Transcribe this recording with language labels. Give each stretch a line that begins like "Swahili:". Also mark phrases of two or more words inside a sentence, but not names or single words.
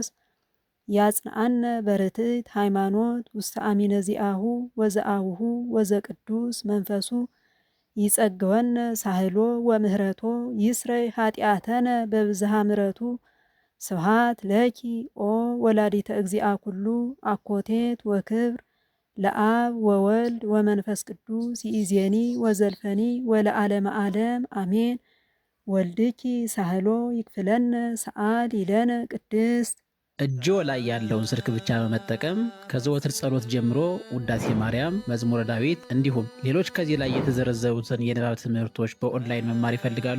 Geez: ያጽንዓነ በርትዕት ሃይማኖት ውስተ አሚነ ዚአሁ ወዘአቡሁ ወዘቅዱስ መንፈሱ ይጸግወነ ሳህሎ ወምህረቶ ይስረይ ኃጢአተነ በብዝሃ ምረቱ ስብሃት ለኪ ኦ ወላዲተ እግዚአ ኩሉ አኮቴት ወክብር ለአብ ወወልድ ወመንፈስ ቅዱስ ይእዜኒ ወዘልፈኒ ወለዓለመ ዓለም አሜን። ወልድኪ ሳህሎ ይክፍለነ ሰአሊ ለነ ቅድስት።
Amharic: እጆ ላይ ያለውን ስልክ ብቻ በመጠቀም ከዘወትር ጸሎት ጀምሮ ውዳሴ ማርያም፣ መዝሙረ ዳዊት እንዲሁም ሌሎች ከዚህ ላይ የተዘረዘሩትን የንባብ ትምህርቶች በኦንላይን መማር ይፈልጋሉ?